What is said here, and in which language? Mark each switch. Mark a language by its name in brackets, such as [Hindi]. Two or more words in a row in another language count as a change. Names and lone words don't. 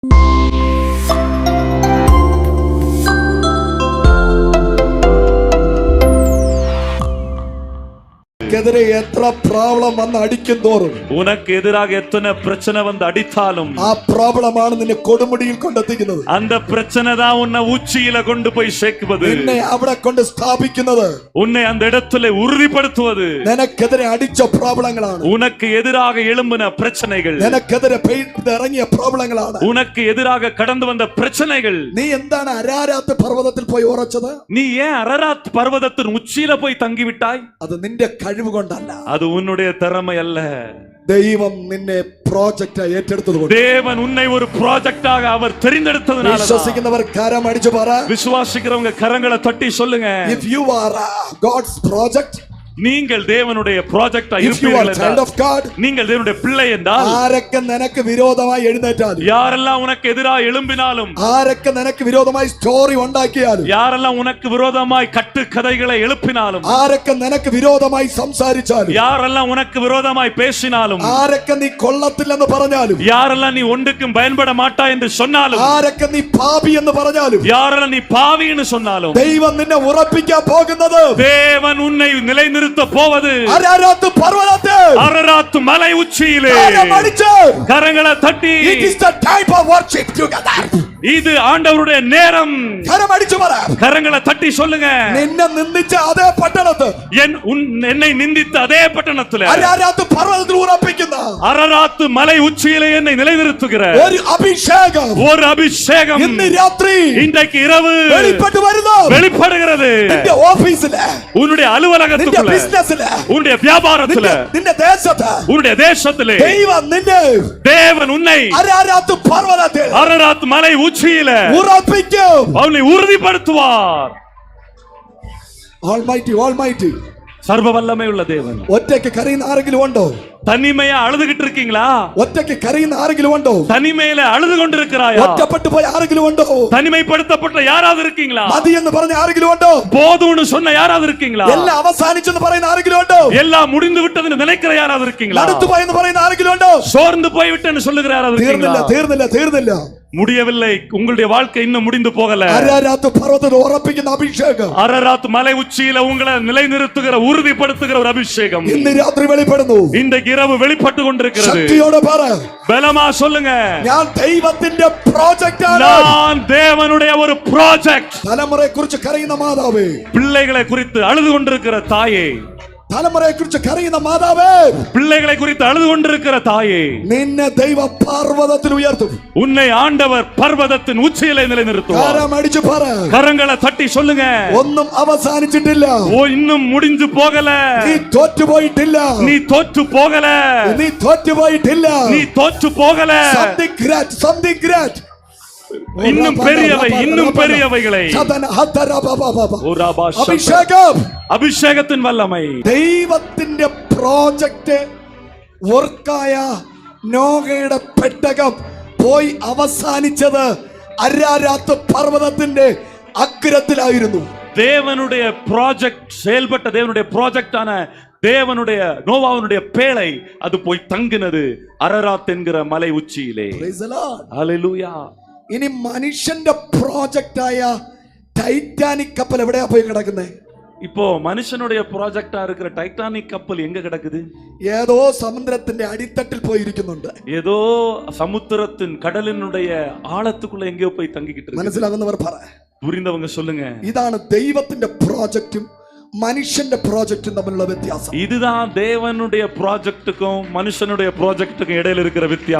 [Tamil] எதிரே எத்தனை ப்ராப்ளம் வந்து அடிக்கும் தோறும் உனக்கு எதிராக எத்தனை பிரச்சனை வந்து அடித்தாலும் [Malayalam] ആ പ്രോബ്ലമാണ് നിന്നെ കൊടുമുടിയിൽ കൊണ്ടെത്തിക്കുന്നത്. [Tamil] அந்த பிரச்சனை தான் உன்னை உச்சியில கொண்டு போய் சேர்க்குவது, [Malayalam] നിന്നെ അവിടെ കൊണ്ട് സ്ഥാപിക്കുന്നത്, [Tamil] உன்னை அந்த இடத்துல உறுதிப்படுத்துவது. [Malayalam] നിനക്കെതിരെ അടിച്ച പ്രോബ്ലങ്ങളാണ്, [Tamil] உனக்கு எதிராக எழும்பின பிரச்சனைகள், [Malayalam] നിനക്കെതിരെ പെയ്തിറങ്ങിയ പ്രോബ്ലങ്ങളാണ്, [Tamil] உனக்கு எதிராக கடந்து வந்த பிரச்சனைகள். [Malayalam] നീ എന്താണ് അരാരാത്ത് പർവ്വതത്തിൽ പോയി ഉറച്ചത്? [Tamil] நீ ஏன் அரராத் பர்வதத்தின் உச்சியில போய் தங்கிவிட்டாய்? [Malayalam] അത് നിന്റെ കഴിവ് കൊണ്ടല്ല, [Tamil] அது உன்னுடைய திறமை அல்ல. [Malayalam] ദൈവം നിന്നെ പ്രോജക്റ്റ് ഏറ്റെടുത്തതുകൊണ്ട്, [Tamil] தேவன் உன்னை ஒரு ப்ராஜெக்டாக அவர் தெரிந்தெடுத்ததனால. [Malayalam] വിശ്വസിക്കുന്നവർ കരം അടിച്ചു പറ, [Tamil] விசுவாசிக்கிறவங்க கரங்களை தட்டி சொல்லுங்க, [English] if you are God's project, [Tamil] நீங்கள் தேவனுடைய ப்ராஜெக்டா [English] if you are child of God, [Tamil] நீங்கள் தேவனுடைய பிள்ளை என்றால் [Malayalam] ആരൊക്കെ നിനക്ക് വിരോധമായി എഴുന്നേറ്റാലും, [Tamil] யாரெல்லாம் உனக்கு எதிராக எழும்பினாலும், [Malayalam] ആരൊക്കെ നിനക്ക് വിരോധമായി സ്റ്റോറി ഉണ്ടാക്കിയാലും, [Tamil] யாரெல்லாம் உனக்கு விரோதமாய் கட்டு கதைகளை எழுப்பினாலும், [Malayalam] ആരൊക്കെ നിനക്ക് വിരോധമായി സംസാരിച്ചാലും, [Tamil] யாரெல்லாம் உனக்கு விரோதமாய் பேசினாலும், [Malayalam] ആരൊക്കെ നീ കൊള്ളത്തില്ലെന്ന് പറഞ്ഞാലും, [Tamil] யாரெல்லாம் நீ ஒன்றுக்கும் பயன்பட மாட்டாய் என்று சொன்னாலும், [Malayalam] ആരൊക്കെ നീ പാപി എന്ന് പറഞ്ഞാലും, [Tamil] யாரெல்லாம் நீ பாவின்னு சொன்னாலும், [Malayalam] ദൈവം നിന്നെ ഉറപ്പിക്കാൻ പോകുന്നത്, [Tamil] தேவன் உன்னை நிலைநிறுத்த போவது [Malayalam] അരാരാത്ത് പർവ്വതത്തിൽ, [Tamil] அரராத் மலை உச்சியிலே [Malayalam] കരമടിച്ച്, [Tamil] கரங்களை தட்டி, [English] it is the time of worship together, [Tamil] இது ஆண்டவருடைய நேரம். [Malayalam] കരമടിച്ചു പറ, [Tamil] கரங்களை தட்டி சொல்லுங்க, [Malayalam] നിന്നെ നിന്ദിച്ച അതേ പട്ടണത്ത്, [Tamil] என்னை நிந்தித்த அதே பட்டணத்துல [Malayalam] അരാരാത്ത് പർവ്വതത്തിൽ ഉറപ്പിക്കുന്ന [Tamil] அரராத் மலை உச்சியிலே என்னை நிலைநிறுத்துகிற [Malayalam] ഒരു അഭിഷേകം, [Tamil] ஒரு അഭിഷേകം [Malayalam] ഇന്ന് രാത്രി [Tamil] இன்றைக்கு இரவு [Malayalam] വെളിപ്പെട്ടു വരുന്നു. [Tamil] வெளிப்படுகிறது. [Malayalam] നിന്റെ ഓഫീസില്, [Tamil] உன்னுடைய [Malayalam] നിന്റെ [Tamil] அலுவலகத்துக்குள்ள, [Malayalam] ബിസിനസ്സില്, [Tamil] உன்னுடைய வியாபாரத்துல, [Malayalam] നിന്റെ ദേശത്ത് [Tamil] உன்னுடைய தேசத்திலே [Malayalam] ദൈവം നിന്നെ [Tamil] தேவன் உன்னை [Malayalam] അരാരാത്ത് പർവ്വതത്തിൽ [Tamil] அரராத் மலை உச்சியில [Malayalam] ഉറപ്പിക്കും. [Tamil] அவனை உறுதிப்படுத்துவார். [English] Almighty, Almighty, [Tamil] சர்வ வல்லமை உள்ள தேவன். [Malayalam] ഒറ്റയ്ക്ക് കരയുന്ന ആരെങ്കിലും ഉണ്ടോ? [Tamil] தனிமையா அழுதுகிட்டு இருக்கீங்களா? [Malayalam] ഒറ്റയ്ക്ക് കരയുന്ന ആരെങ്കിലും ഉണ്ടോ? [Tamil] தனிமையில அழுது கொண்டிருக்கிறாயா? [Malayalam] ഒറ്റപ്പെട്ടു പോയ ആരെങ്കിലും ഉണ്ടോ? [Tamil] தனிமைப்படுத்தப்பட்ட யாராவது இருக்கீங்களா? [Malayalam] മതി എന്ന് പറഞ്ഞ ആരെങ്കിലും ഉണ്ടോ? [Tamil] போதும்னு சொன்ன யாராவது இருக்கீங்களா? [Malayalam] എല്ലാം അവസാനിച്ചെന്ന് പറയുന്ന ആരെങ്കിലും ഉണ്ടോ? [Tamil] எல்லாம் முடிந்து விட்டதுன்னு நினைக்கிற யாராவது இருக்கீங்களா? [Malayalam] നടത്തു പോയെന്ന് പറയുന്ന ആരെങ്കിലും ഉണ്ടോ? [Tamil] சோர்ந்து போய் விட்டேன்னு சொல்லுகிற யாராவது இருக்கீங்களா? [Malayalam] തീർന്നില്ല. [Tamil] முடியவில்லை, உங்களுடைய வாழ்க்கை இன்னும் முடிந்து போகல. [Malayalam] അരാരാത്ത് പർവ്വതത്തിൽ ഉറപ്പിക്കുന്ന അഭിഷേകം, [Tamil] அரராத் மலை உச்சியில உங்களை நிலைநிறுத்துகிற உறுதிப்படுத்துகிற ஒரு அபிஷேகம் [Malayalam] ഇന്ന് രാത്രി വെളിപ്പെടുന്നു. [Tamil] இன்றைக்கு இரவு வெளிப்பட்டு கொண்டிருக்கிறது. [Malayalam] ശക്തിയോടെ പറ, [Tamil] பலமா சொல்லுங்க, [Malayalam] ഞാൻ ദൈവത്തിന്റെ പ്രോജക്റ്റ് ആണ്. [Tamil] நான் தேவனுடைய ஒரு ப்ராஜெக்ட். [Malayalam] തലമുറയെ കുറിച്ച് കരയുന്ന മാതാവേ, [Tamil] பிள்ளைகளை குறித்து அழுது கொண்டிருக்கிற தாயே, [Malayalam] തലമുറയെ കുറിച്ച് കരയുന്ന മാതാവേ, [Tamil] பிள்ளைகளை குறித்து அழுது கொண்டிருக்கிற தாயே, [Malayalam] നിന്നെ ദൈവ പർവ്വതത്തിൽ ഉയർത്തും. [Tamil] உன்னை ஆண்டவர் பர்வதத்தின் உச்சியிலே நிலைநிறுத்துவார். [Malayalam] കരം അടിച്ചു പറ, [Tamil] கரங்களை தட்டி சொல்லுங்க, [Malayalam] ഒന്നും അവസാനിച്ചിട്ടില്ല. [Tamil] இன்னும் முடிஞ்சு போகல. [Malayalam] നീ തോറ്റുപോയിട്ടില്ല. [Tamil] நீ தோற்று போகல. [Malayalam] നീ തോറ്റുപോയിട്ടില്ല. [Tamil] நீ தோற்று போகல. [English] something great, [Tamil] இன்னும் பெரியவை, இன்னும் பெரியவைகளை. [Malayalam] അഭിഷേകം, [Tamil] அபிஷேகத்தின் வல்லமை. [Malayalam] ദൈവത്തിന്റെ പ്രോജക്റ്റ് വർക്കായ നോഹയുടെ പെട്ടകം പോയി അവസാനിച്ചത് അരാരാത്ത് പർവ്വതത്തിന്റെ അഗ്രത്തിലായിരുന്നു. [Tamil] தேவனுடைய ப்ராஜெக்ட் செயல்பட்ட தேவனுடைய ப்ராஜெக்டான தேவனுடைய நோவாவுடைய பேழை அது போய் தங்கினது அரராத் என்கிற மலை உச்சியிலே. ஹல்லேலூயா. [Malayalam] ഇനി മനുഷ്യന്റെ പ്രോജക്റ്റായ ടൈറ്റാനിക് കപ്പൽ എവിടെയാ പോയി കിടക്കുന്നത്? [Tamil] இப்போ மனுஷனுடைய ப்ராஜெக்டா இருக்கிற டைட்டானிக் கப்பல் எங்க கிடக்குது? [Malayalam] ഏതോ സമുദ്രത്തിന്റെ അടിത്തട്ടിൽ പോയിരിക്കുന്നുണ്ട്. [Tamil] ஏதோ சமுத்திரத்தின் கடலினுடைய ஆழத்துக்குள்ள எங்கேயோ போய் தங்கிக்கிட்டு இருக்கு. [Malayalam] മനസ്സിലാകുന്നവർ പറ, [Tamil] புரிந்தவங்க சொல்லுங்க. [Malayalam] ഇതാണ് ദൈവത്തിന്റെ പ്രോജക്റ്റും മനുഷ്യന്റെ പ്രോജക്റ്റും തമ്മിലുള്ള വ്യത്യാസം. [Tamil] இதுதான் தேவனுடைய ப்ராஜெக்ட்டுக்கும் மனுஷனுடைய ப்ராஜெக்ட்டுக்கும் இடையில இருக்கிற வித்தியாசம்.